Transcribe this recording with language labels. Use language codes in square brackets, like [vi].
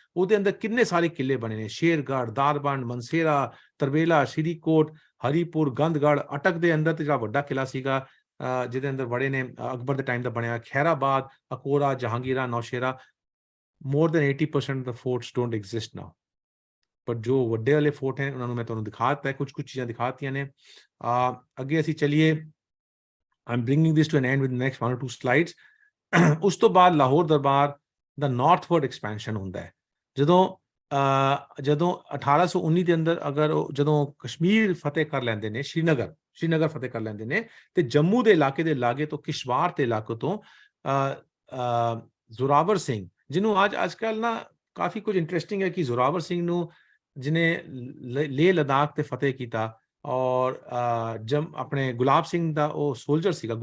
[pa] ਉਹਦੇ ਅੰਦਰ ਕਿੰਨੇ ਸਾਰੇ ਕਿਲੇ ਬਣੇ ਨੇ, ਸ਼ੇਰਗੜ੍ਹ, ਦਾਰਬੰਡ, ਮਨਸੇਰਾ, ਤਰਬੇਲਾ, ਸ਼੍ਰੀਕੋਟ, ਹਰੀਪੁਰ, ਗੰਧਗੜ੍ਹ, ਅਟਕ ਦੇ ਅੰਦਰ ਤੇ ਜਿਹੜਾ ਵੱਡਾ ਕਿਲਾ ਸੀਗਾ ਜਿਹਦੇ ਅੰਦਰ ਬੜੇ ਨੇ ਅਕਬਰ ਦੇ ਟਾਈਮ ਦਾ ਬਣਿਆ, Khairabad, ਅਕੋਰਾ, ਜਹਾਂਗੀਰਾ, ਨੌਸ਼ੇਰਾ। [en] more than 80% of the forts don't exist now, [pa] ਪਰ ਜੋ ਵੱਡੇ ਵਾਲੇ ਫੋਰਟ ਹੈ ਉਹਨਾਂ ਨੂੰ ਮੈਂ ਤੁਹਾਨੂੰ ਦਿਖਾ ਦਿੱਤਾ ਹੈ, ਕੁਝ ਚੀਜ਼ਾਂ ਦਿਖਾਤੀਆਂ ਨੇ। ਅੱਗੇ ਅਸੀਂ ਚਲੀਏ, [en] I'm bringing this to an end with the next 1 or 2 slides. [pa] ਉਸ ਤੋਂ ਬਾਅਦ ਲਾਹੌਰ ਦਰਬਾਰ ਦਾ ਨਾਰਥਵਰਡ ਐਕਸਪੈਂਸ਼ਨ ਹੁੰਦਾ ਹੈ। ਜਦੋਂ 1819 ਦੇ ਅੰਦਰ ਅਗਰ ਜਦੋਂ ਕਸ਼ਮੀਰ ਫਤਿਹ ਕਰ ਲੈਂਦੇ ਨੇ, ਸ਼੍ਰੀਨਗਰ ਫਤਿਹ ਕਰ ਲੈਂਦੇ ਨੇ ਤੇ ਜੰਮੂ ਦੇ ਇਲਾਕੇ ਦੇ ਲਾਗੇ ਤੋਂ ਕਿਸ਼ਵਾਰ ਤੇ ਇਲਾਕੇ ਤੋਂ ਜ਼ੋਰਾਵਰ ਸਿੰਘ, ਜਿਹਨੂੰ ਅੱਜ ਕੱਲ ਨਾ ਕਾਫੀ ਕੁਝ ਇੰਟਰਸਟਿੰਗ ਹੈ ਕਿ ਜ਼ੋਰਾਵਰ ਸਿੰਘ ਨੂੰ ਜਿਹਨੇ ਲੇਹ ਲਦਾਖ ਤੇ ਫਤਿਹ ਕੀਤਾ ਔਰ ਆਪਣੇ ਗੁਲਾਬ ਸਿੰਘ ਦਾ ਉਹ ਸੋਲਜਰ ਸੀਗਾ।